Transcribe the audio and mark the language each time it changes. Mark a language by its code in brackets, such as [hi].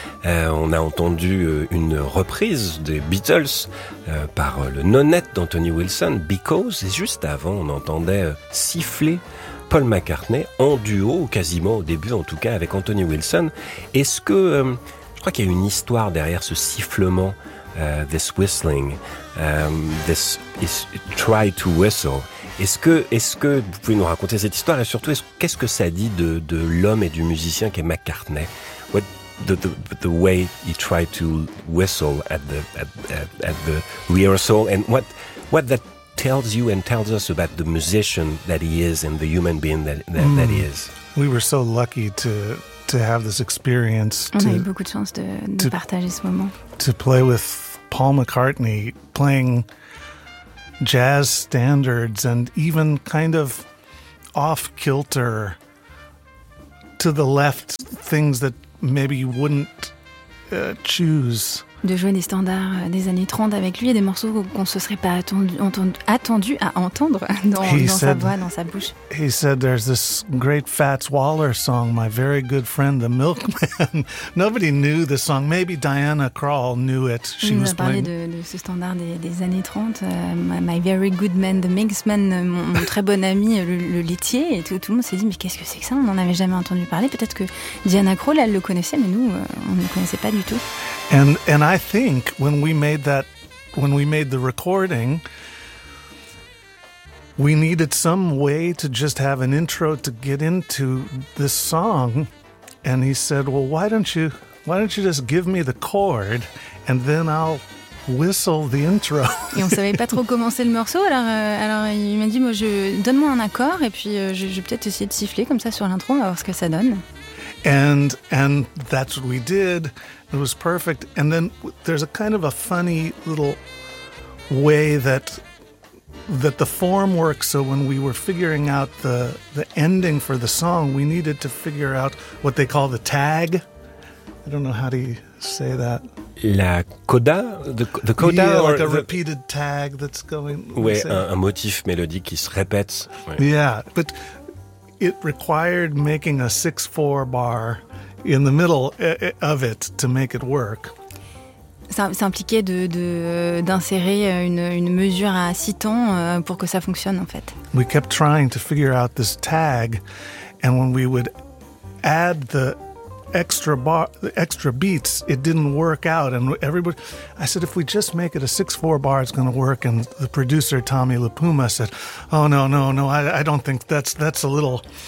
[fr] On a entendu une reprise des Beatles par le nonette d'Anthony Wilson, Because, et juste avant on entendait siffler Paul McCartney en duo, quasiment au début en tout cas, avec Anthony Wilson. Est-ce que, je crois qu'il y a une histoire derrière ce sifflement, [en] this whistling, this is try to whistle. [fr] Est-ce que vous pouvez nous raconter cette histoire et surtout qu'est-ce que ça dit de l'homme et du musicien qui est McCartney? [en] What the way he tried to whistle at the rehearsal and what that tells you and tells us about the musician that he is and the human being that he is. We were so lucky to have this experience. [fr] On a eu beaucoup de chance de partager ce moment. [en] To play with Paul McCartney playing jazz standards and even kind of off kilter to the left things that maybe you wouldn't choose. [fr] De jouer des standards des années 30 avec lui et des morceaux qu'on ne se serait pas attendu à entendre dans sa voix, dans sa bouche. [en] He said there's this great Fats Waller song, my very good friend the milkman. Nobody knew the song, maybe Diana Krall knew it. She was playing. [fr] Il a parlé de ce standard des années 30, [en] my very good man the milkman, [fr] mon très bon ami le laitier, et tout le monde s'est dit mais qu'est-ce que c'est que ça, on n'en avait jamais entendu parler. Peut-être que Diana Krall elle le connaissait, mais nous on ne le connaissait pas du tout. [en] And I think when we made the recording, we needed some way to just have an intro to get into this song. And he said, "Well, why don't you just give me the chord, and then I'll whistle the intro." [fr] Et on savait pas trop commencer le morceau. Alors il m'a dit, donne-moi un accord, et puis je vais peut-être essayer de siffler comme ça sur l'intro. On va voir ce que ça donne. [en] And that's what we did. It was perfect. And then there's a kind of a funny little way that the form works. So when we were figuring out the ending for the song, we needed to figure out what they call the tag. I don't know how to say that. La coda, the coda, yeah, or like a repeated tag that's going. [fr] Oui, un motif mélodique qui se répète. Ouais. [en] Yeah, but it required making a 6-4 bar in the middle of it to make it work. [fr] Ça impliquait d'insérer une mesure à 6 temps pour que ça fonctionne, en fait. [en] We kept trying to figure out this tag, and when we would add the extra bar, the extra beats, it didn't work out. And everybody, I said, if we just make it a 6-4 bar, it's going to work. And the producer, Tommy LaPuma, said, oh, no, I don't think that's a little.